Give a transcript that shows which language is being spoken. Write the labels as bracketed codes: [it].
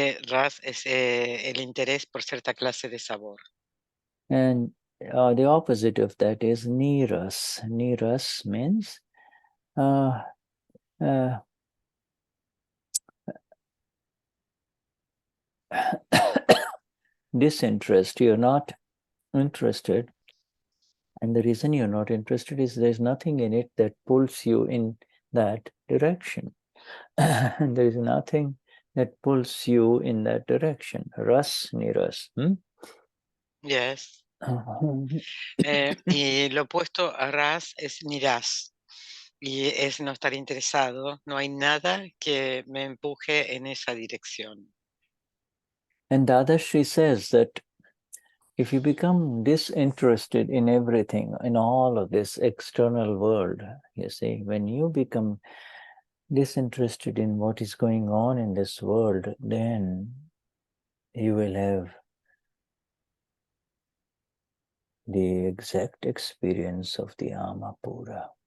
[es] Ras es el interés por cierta clase de sabor. [en] And the opposite of that is niras. Niras means disinterest. You're not interested. And the reason you're not interested is there's nothing in it that pulls you in that direction. And there is nothing that pulls you in that direction. Ras, niras. Yes. [es] Y lo opuesto a ras es niras. Y es no estar interesado. No hay nada que me empuje en esa dirección. [en] And Dadashri says that if you become disinterested in everything, in all of this external world, you see, when you become disinterested in what is going on in this world, then you will have the exact experience of the Amapura.